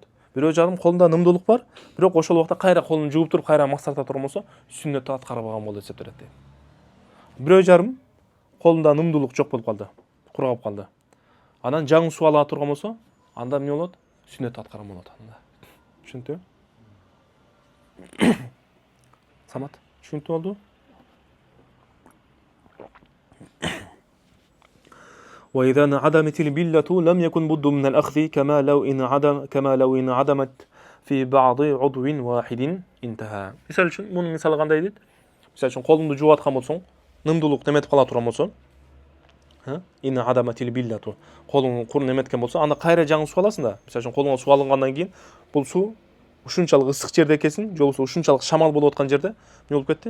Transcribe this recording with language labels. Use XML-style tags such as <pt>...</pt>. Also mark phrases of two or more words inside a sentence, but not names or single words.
<ky>Бирөө жарым колунда нымдуулук бар, бирок ошол убакта кайра колун жууп туруп кайра мас тарта турган болсо, сүннөттү аткарбаган болуп эсептелет дейт. Бирөө жарым колунда нымдуулук жок болуп калды, кургап калды. Анан жаңы суу ала турган болсо, анда эмне болот? Сүннөттү аткарган болот анда. Түшүнүктүбү? Самат, түшүнүктүү болду?</ky> <ar>وإذا انعدمت البلة لم يكن بد من الأخذ كما لو انعدمت في بعض عضو واحد انتهى.</ar> <ky>Misal үчүн мунун мисалы кандай дейт? Misal үчүн колуңду жууп аткан болсоң, нымдуулук неметип кала турган болсо,</ky> <ar>إن انعدمت البلة.</ar> <ky>Колуң кур неметкен болсо, анда кайра жаңы суу аласың да. Misal үчүн колуңа суу алынгандан кийин, бул суу ушунчалык ысык жерде экенсиң, же болбосо ушунчалык шамал болуп аткан жерде эмне болуп кетти?</ky>